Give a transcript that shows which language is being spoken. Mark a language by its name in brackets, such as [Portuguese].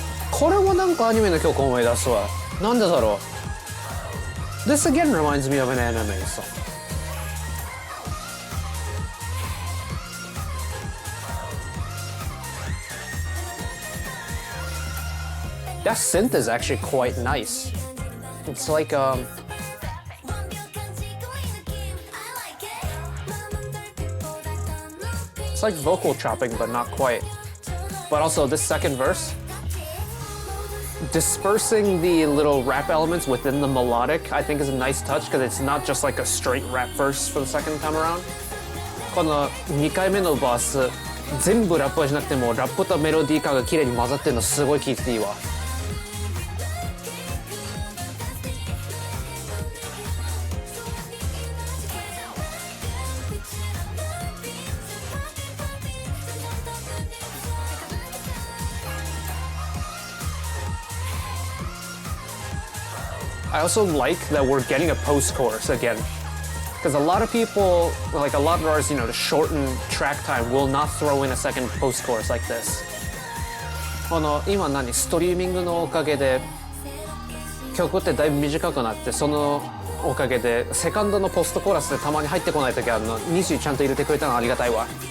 [Japanese] これはなんかアニメの曲を思い出すわ。なんでだろう。 [English] This again reminds me of an anime song. That synth is actually quite nice. It's like it's like vocal chopping, but not quite. But also this second verse, dispersing the little rap elements within the melodic, I think is a nice touch because it's not just like a straight rap verse for the second time around. [Japanese] この2回目のバース、全部ラップじゃなくてもラップとメロディー感が綺麗に混ざってるのすごい聴いてていいわ。 [English] I also like that we're getting a post-chorus again. Because a lot of people, like a lot of artists, to shorten track time, will not throw in a second post-chorus like this. [Japanese] 今ストリーミングのおかげで曲ってだいぶ短くなって、そのおかげでセカンドのポストコーラスでたまに入ってこない時あるの。 NiziUちゃんと入れてくれたのありがたいわ。